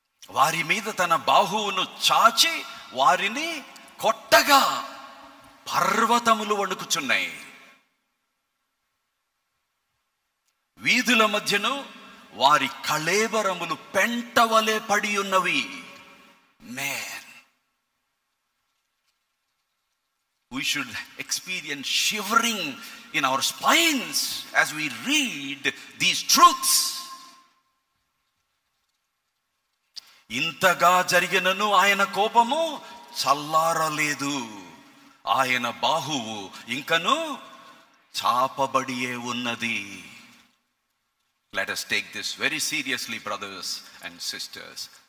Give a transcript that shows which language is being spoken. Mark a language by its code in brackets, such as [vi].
[te] వారి మీద తన బాహువును చాచి వారిని కొట్టగా పర్వతములు వణుకుచున్నాయి. వీధుల మధ్యను వారి కళేబరములు పెంటవలే పడి ఉన్నవి. [en] Man, we should experience shivering in our spines as we read these truths. [te] ఇంతగా జరిగినను ఆయన కోపము చల్లారలేదు, ఆయన బాహువు ఇంకను చాపబడియే ఉన్నది. [en] Let us take this very seriously, brothers and sisters.